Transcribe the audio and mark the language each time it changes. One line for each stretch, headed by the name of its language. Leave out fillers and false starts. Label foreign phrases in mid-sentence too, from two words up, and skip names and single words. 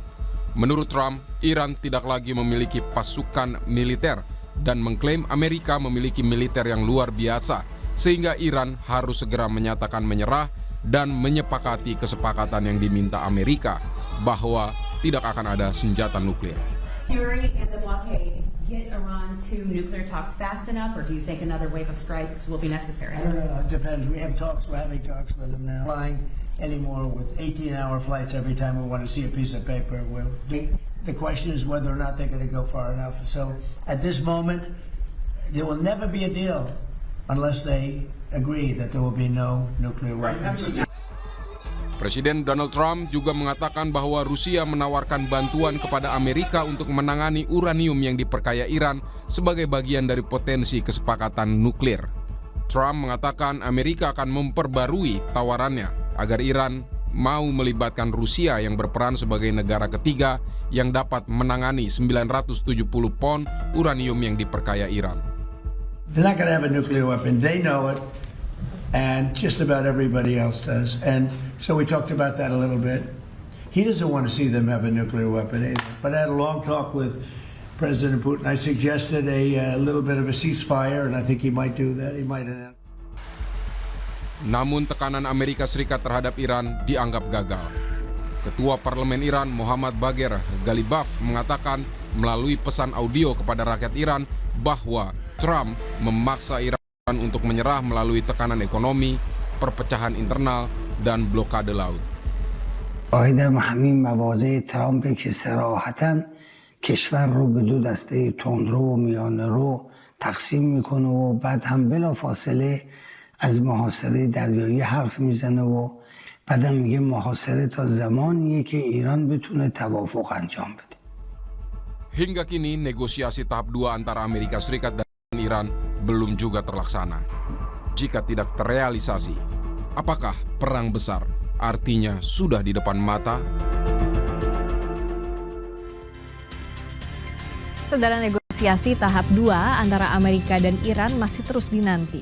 Indonesian: Menurut Trump, Iran tidak lagi memiliki pasukan militer dan mengklaim Amerika memiliki militer yang luar biasa, sehingga Iran harus segera menyatakan menyerah dan menyepakati kesepakatan yang diminta Amerika bahwa tidak akan ada senjata nuklir.
English: Fury and the blockade get Iran to nuclear talks fast enough, or do you think another wave of strikes will be necessary? I don't know. It depends. We have talks. We're having talks with them now. Flying anymore with 18-hour flights every time we want to see a piece of paper. The question is whether or not they're going to go far enough. So at this moment, there will never be a deal unless they agree that there will be no nuclear weapons.
Indonesian: Presiden Donald Trump juga mengatakan bahwa Rusia menawarkan bantuan kepada Amerika untuk menangani uranium yang diperkaya Iran sebagai bagian dari potensi kesepakatan nuklir. Trump mengatakan Amerika akan memperbarui tawarannya agar Iran mau melibatkan Rusia yang berperan sebagai negara ketiga yang dapat menangani 970 pon uranium yang diperkaya Iran.
English: They're not going to have a nuclear weapon. They know it. And just about everybody else does. And so we talked about that a little bit. He doesn't want to see them have a nuclear weapon either. But I had a long talk with President Putin. I suggested a little bit of a ceasefire, and I think he might do that. He might announce.
Indonesian: Namun tekanan Amerika Serikat terhadap Iran dianggap gagal. Ketua Parlemen Iran Muhammad Bagher Ghalibaf mengatakan melalui pesan audio kepada rakyat Iran bahwa Trump memaksa Iran untuk menyerah melalui tekanan ekonomi, perpecahan internal, dan blokade laut.
Persian: قاعده همین مواضع ترامپ که صراحتاً کشور رو به دو دسته تندرو و میانه رو تقسیم میکنه و بعد هم بلافاصله از محاصره دریایی حرف میزنه و بعدم میگه محاصره تا زمانیه که ایران بتونه توافق انجام بده.
Indonesian: Hingga kini negosiasi tahap 2 antara Amerika Serikat dan Iran belum juga terlaksana. Jika tidak terrealisasi, apakah perang besar artinya sudah di depan mata? Saudara, negosiasi tahap 2 antara Amerika dan Iran masih terus dinanti.